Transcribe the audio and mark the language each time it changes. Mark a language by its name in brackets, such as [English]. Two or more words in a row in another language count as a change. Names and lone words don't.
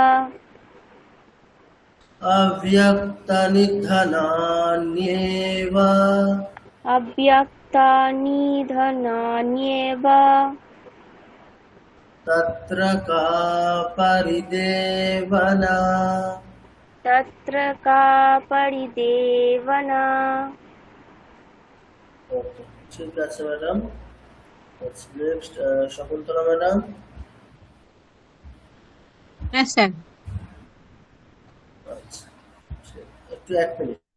[Sanskrit] अव्यक्तनिधनान्येव अव्यक्तानि धनान्येव तत्र का परिदेवना। तत्र का परिदेवना। [Bangla] ওকে, ঠিক আছে ম্যাডাম। নেক্সট শকুন্তলা ম্যাডাম। হ্যাঁ স্যার। আচ্ছা, একটু 1 মিনিট।